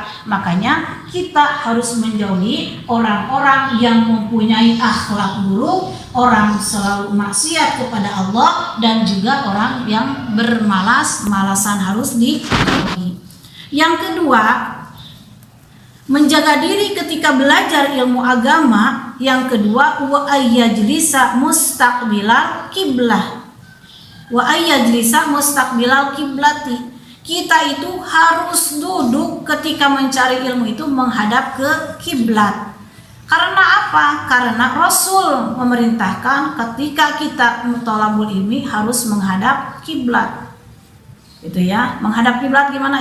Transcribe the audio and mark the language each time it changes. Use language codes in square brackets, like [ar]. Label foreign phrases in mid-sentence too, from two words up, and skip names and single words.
[id] Makanya kita harus menjauhi orang-orang yang mempunyai akhlak buruk, orang selalu maksiat kepada Allah, dan juga orang yang bermalas-malasan harus dijauhi. Yang kedua, menjaga diri ketika belajar ilmu agama. Yang kedua, [ar] وأن يجلس مستقبل القبلة. وأن يجلس مستقبل القبلة. [id] Kita itu harus duduk ketika mencari ilmu itu menghadap ke kiblat. Karena apa? Karena Rasul memerintahkan ketika kita [ar] طلب العلم [id] harus menghadap kiblat. Itu ya, menghadap kiblat gimana?